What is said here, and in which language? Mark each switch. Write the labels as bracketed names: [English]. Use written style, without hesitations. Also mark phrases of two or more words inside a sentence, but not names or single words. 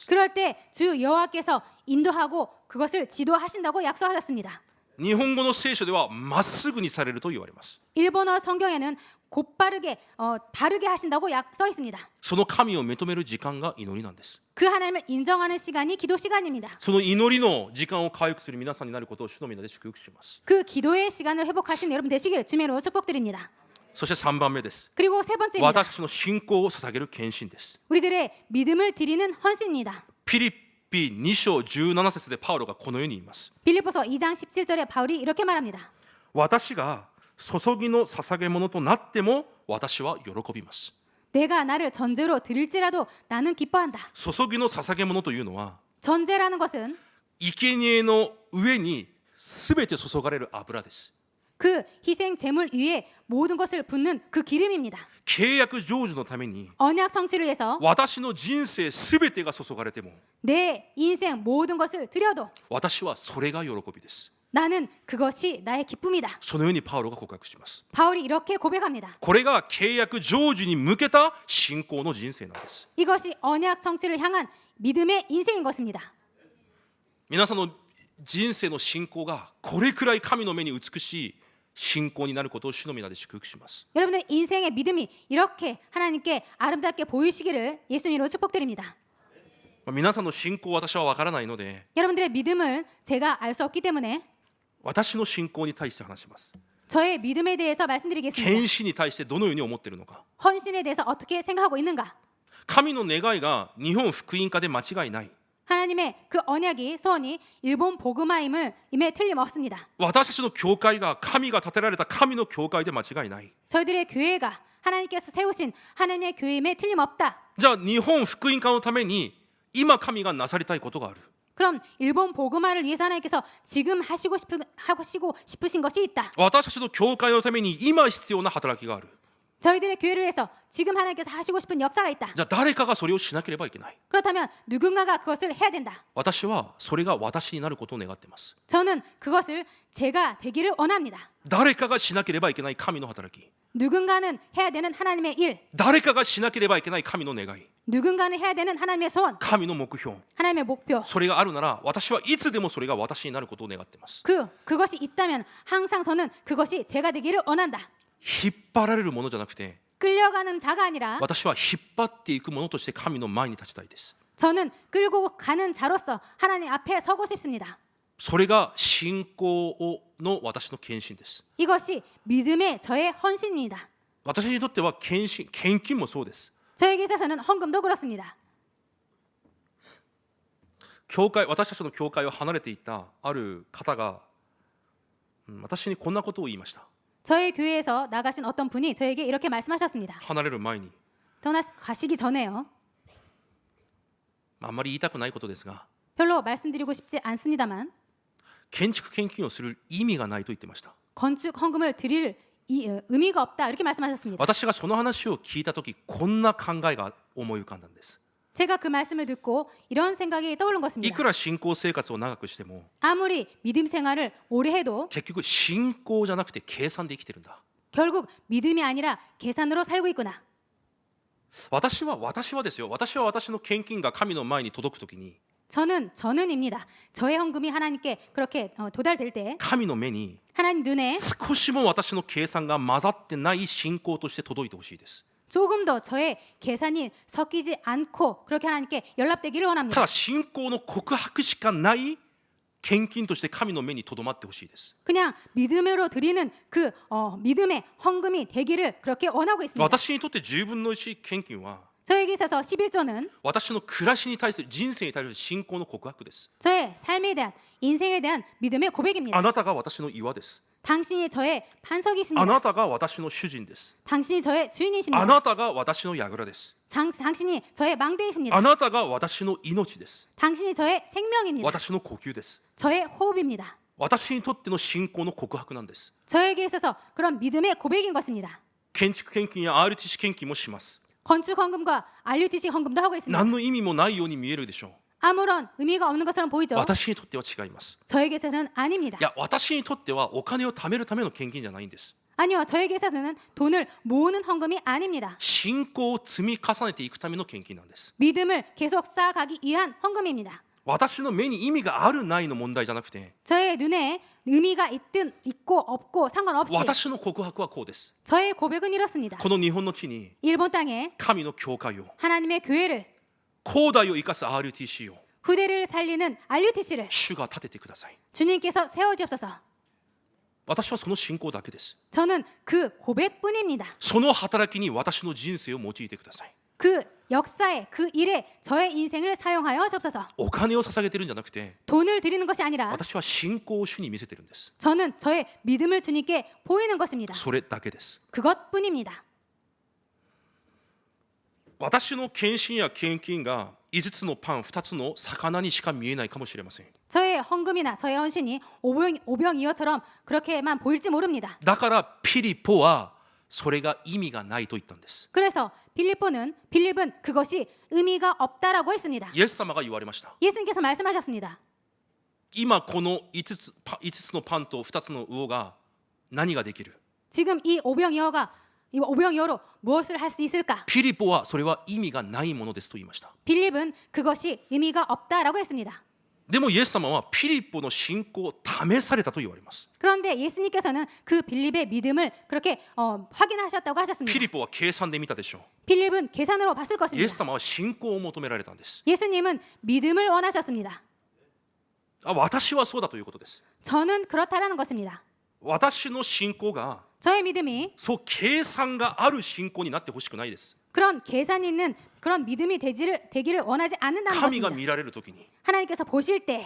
[Korean] 그럴 때 주 여호와께서 인도하고 그것을 지도하신다고 약속하셨습니다. [Japanese] 日本語の聖書ではまっすぐにされると言われます。 [Korean] 일본어 성경에는 곧바르게 바르게 하신다고 써 있습니다. [Japanese] その神を認める時間が祈りなんです。 [Korean] 그 하나님을 인정하는 시간이 기도 시간입니다. [Japanese] その祈りの時間を回復する皆さんになることを主の皆で祝福します。 [Korean] 그 기도의 시간을 회복하신 여러분 되시기를 주님으로 축복드립니다. [Japanese] そして3番目です。 [Korean] 그리고 세 번째입니다. [Japanese] 私たちの信仰を捧げる献身です。 [Korean] 우리들의 믿음을 드리는 헌신입니다. [Japanese] ピリピ2章17節でパウロがこのように言います。 [Korean] 빌립보서 2장 17절에 바울이 이렇게 말합니다. [Japanese] 私が注ぎの捧げ物となっても私は喜びます。 [Korean] 내가 나를 전제로 드릴지라도 나는 기뻐한다. [Japanese] 注ぎの捧げ物というのは [Korean] 전제라는 것은 [Japanese] 生贄の上にすべて注がれる油です。 [Korean] 그 희생 제물 위에 모든 것을 붓는 그 기름입니다. [Japanese] 契約成就のために [Korean] 언약 성취를 위해서 [Japanese] 私の人生すべてが注がれても [Korean] 내 인생 모든 것을 드려도 [Japanese] 私はそれが喜びです。 [Korean] 나는 그것이 나의 기쁨이다. [Japanese] そのようにパウロが告白します。 [Korean] 바울이 이렇게 고백합니다. [Japanese] これが契約成就に向けた信仰の人生なんです。 [Korean] 이것이 언약 성취를 향한 믿음의 인생인 것입니다. [Japanese] 皆さんの人生の信仰がこれくらい神の目に美しい信仰になることを主の皆で祝福します。 [Korean] 여러분들 인생의 믿음이 이렇게 하나님께 아름답게 보이시기를 예수님으로 축복드립니다. [Japanese] 皆さんの信仰は私は分からないので [Korean] 여러분들의 믿음을 제가 알 수 없기 때문에 [Japanese] 私の信仰に対して話します。 [Korean] 저의 믿음에 대해서 말씀드리겠습니다. [Japanese] 献身に対してどのように思っているのか。 [Korean] 헌신에 대해서 어떻게 생각하고 있는가? [Japanese] 神の願いが日本福音化で間違いない。 [Korean] 하나님의 그 언약이 소원이 일본 복음화임에 틀림없습니다. [Japanese] 私たちの教会が神が建てられた神の教会で間違いない。 [Korean] 저희들의 교회가 하나님께서 세우신 하나님의 교회임에 틀림없다. [Japanese] じゃあ日本福音化のために今神がなさりたいことがある。 [Korean] 그럼 일본 복음화를 위해서 하나님께서 지금 하시고 싶으신 것이 있다. [Japanese] 私たちの教会のために今必要な働きがある。 [Korean] 저희들의 교회를 위해서 지금 하나님께서 하시고 싶은 역사가 있다. [Japanese] じゃあ誰かがそれをしなければいけない。 [Korean] 그렇다면 누군가가 그것을 해야 된다. [Japanese] 私はそれが私になることを願っています。 [Korean] 저는 그것을 제가 되기를 원합니다. [Japanese] 誰かがしなければいけない神の働き。 [Korean] 누군가는 해야 되는 하나님의 일, [Japanese] 誰かがしなければいけない神の願い。 [Korean] 누군가는 해야 되는 하나님의 소원, [Japanese] 神の目標。 [Korean] 하나님의 목표. [Japanese] それがあるなら私はいつでもそれが私になることを願っています。 [Korean] 그것이 있다면 항상 저는 그것이 제가 되기를 원한다. [Japanese] 引っ張られるものじゃなくて [Korean] 끌려가는 자가 아니라 [Japanese] 私は引っ張っていくものとして神の前に立ちたいです。 [Korean] 저는 끌고 가는 자로서 하나님 앞에 서고 싶습니다. [Japanese] それが信仰の私の献身です。 [Korean] 이것이 믿음의 저의 헌신입니다. [Japanese] 私にとっては献金もそうです。 [Korean] 저에게 있어서는 헌금도 그렇습니다. [Japanese] 私たちの教会を離れていったある方が私にこんなことを言いました。 [Korean] 저희 교회에서 나가신 어떤 분이 저에게 이렇게 말씀하셨습니다. [Japanese] 離れる前に [Korean] 떠나가시기 전에요. [Japanese] あんまり言いたくないことですが [Korean] 별로 말씀드리고 싶지 않습니다만 [Japanese] 建築献金をする意味がないと言ってました。 [Korean] 건축 헌금을 드릴 의미가 없다 이렇게 말씀하셨습니다. [Japanese] 私がその話を聞いたときこんな考えが思い浮かんだんです。 [Korean] 제가 그 말씀을 듣고 이런 생각이 떠오른 [Japanese] い [Korean] 것입니다. [Japanese] くら信仰生活を長くしても [Korean] 아무리 믿음 생활을 오래 해도 [Japanese] 結局信仰じゃなくて計算で生きてるんだ。 [Korean] 결국 믿음이 아니라 계산으로 살고 있구나. [Japanese] 私はですよ。私は私の献金が神の前に届くときに [Korean] 저는입니다. 저의 헌금이 하나님께 그렇게 도달될 때 [Japanese] 神の目に [Korean] 하나님 눈에 [Japanese] 少しも私の計算が混ざってない信仰として届いてほしいです。 [Korean] 조금 더 저의 계산이 섞이지 않고 그렇게 하나님께 연락되기를 [Japanese] た [Korean] 원합니다. [Japanese] だ信仰の告白しかない献金として神の目にとどまってほしいです。 [Korean] 그냥 믿음으로 드리는 그 믿음의 헌금이 되기를 그렇게 원하고 있습니다. [Japanese] 私にとって10分の1献金は [Korean] 저에게 있어서 11조는 [Japanese] 私の暮らしに対する人生に対する信仰の告白です。 [Korean] 저의 삶에 대한 인생에 대한 믿음의 고백입니다. [Japanese] あなたが私の岩です。 [Korean] 당신이 저의 [Japanese] あ [Korean] 반석이십니다. [Japanese] なたが私の主人です。 [Korean] 당신이 저의 [Japanese] あ [Korean] 주인이십니다. [Japanese] なたが私の櫓です。 [Korean] 당신이 저의 망대이십니다. [Japanese] あなたが私の命です。 [Korean] 당신이 저의 생명입니다. [Japanese] 私の呼吸です。 [Korean] 저의 호흡입니다. [Japanese] 私にとっての信仰の告白なんです。 [Korean] 저에게 있어서 그런 믿음의 고백인 것입니다. [Japanese] 建築献金や RTC 献金もします。 [Korean] 건축 헌금과 RUTC 헌금도 하고 있습니다. [Japanese] 何の意味もないように見えるでしょう。 [Korean] 아무런 의미가 없는 것처럼 보이죠. [Japanese] 私にとっては違います。 [Korean] 저에게 있어서는 아닙니다. [Japanese] いや、私にとってはお金を貯めるための献金じゃないんです。 [Korean] 아니요, 저에게 있어서는 돈을 모으는 헌금이 아닙니다. [Japanese] 信仰を積み重ねていくための献金なんです。 [Korean] 믿음을 계속 쌓아가기 위한 헌금입니다. [Japanese] 私の目に意味があるないの問題じゃなくて、 [Korean] 저의 눈에 의미가 있든 있고 없고 상관없이 [Japanese] 私の告白はこうです。 [Korean] 저의 고백은 이렇습니다. [Japanese] この日本の地に [Korean] 일본 땅에 [Japanese] 神の教会を、 [Korean] 하나님의 교회를 [Japanese] 広大を生かす RTC を [Korean] 후대를 살리는 RUTC를 [Japanese] 主が立ててください。 [Korean] 주님께서 세워주옵소서. [Japanese] 私はその信仰だけです。 [Korean] 저는 그 고백뿐입니다. [Japanese] その働きに私の人生を用いてください。 [Korean] 그 역사에 그 일에 저의 인생을 사용하여 주옵소서. [Japanese] お金を捧げてるんじゃなくて、 [Korean] 돈을 드리는 것이 아니라 [Japanese] 私は信仰を主に見せてるんです。 [Korean] 저는 저의 믿음을 주님께 보이는 것입니다. [Japanese] それだけです。 [Korean] 그것뿐입니다. [Japanese] 私の献身や献金が5つのパン2つの魚にしか見えないかもしれません。 [Korean] 저의 헌금이나 저의 헌신이 오병이어처럼 그렇게만 보일지 모릅니다. [Japanese] だからピリポはそれが意味がないと言ったんです。 [Korean] 그래서 빌립은 그것이 의미가 없다라고 했습니다. [Japanese] イエス様が言われました。 [Korean] 예수님께서 말씀하셨습니다. [Japanese] 今この5つのパンと2つの魚が何ができる？ [Korean] 지금 이 오병이어로 무엇을 할 수 있을까? [Japanese] ピリポはそれは意味がないものですと言いました。 [Korean] 빌립은 그것이 의미가 없다라고 했습니다. [Japanese] でもイエス様はピリポの信仰を試されたと言われます。 [Korean] 그런데 예수님께서는 그 빌립의 믿음을 그렇게 확인하셨다고 [Japanese] ピ [Korean] 하셨습니다. [Japanese] リポは計算で見たでしょ [Korean] 빌립은 계산으로 봤을 [Japanese] う。イエス [Korean] 것입니다. [Japanese] 様は信仰を求められたんです。 [Korean] 예수님은 믿음을 원하셨습니다. [Japanese] 私はそうだということです。 [Korean] 저는 그렇다라는 것입니다. [Japanese] 私の信仰が [Korean] 저의 믿음이 [Japanese] そう計算がある信仰になってほしくないです。 [Korean] 그런 계산이 있는 그런 믿음이 되기를 원하지 않는다는 [Japanese] 神が [Korean] 것입니다. [Japanese] 見られるときに [Korean] 하나님께서 보실 때